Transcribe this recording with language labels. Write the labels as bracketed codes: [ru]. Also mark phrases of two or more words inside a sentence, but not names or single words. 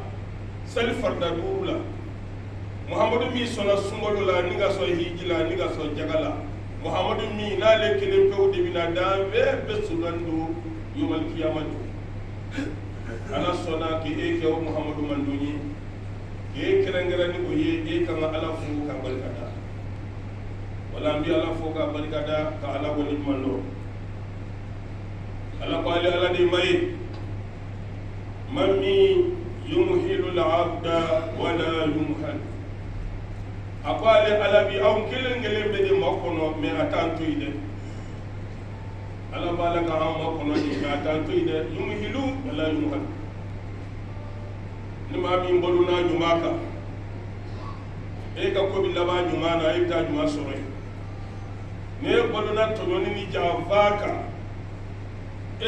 [bm] seli farida duuru la muhamadu min sɔnna sunkalo la ni ka sɔn hiji la ni ka sɔn jaga la muhamadu min n'ale kelen pewu de bɛna dan bɛɛ sudan don [ar] يوم القيامة [bm] don ala sɔnna k'e kɛ o muhamadu mandun ye k'e kɛrɛnkɛrɛn ni o ye e kan ka ala fo ka barika da wala an bɛ ala fo ka barika da ka ala waleɲuman dɔn ala ko ale ala de ma ye man min [ar] يمهل العبد ولا يهمل [bm] a ko ale ala bi anw kelen kelen bɛ de makɔnɔ mɛ a t'an to yen dɛ ala b'a la ka an makɔnɔ de mɛ a t'an to yen dɛ [ar] يمهل ولا يهمل [bm] ni maa min balona ɲuman kan e ka ko bɛ laban ɲuman na e bɛ taa ɲuman sɔrɔ yen ni e balona tɔɲɔni ni janfa kan e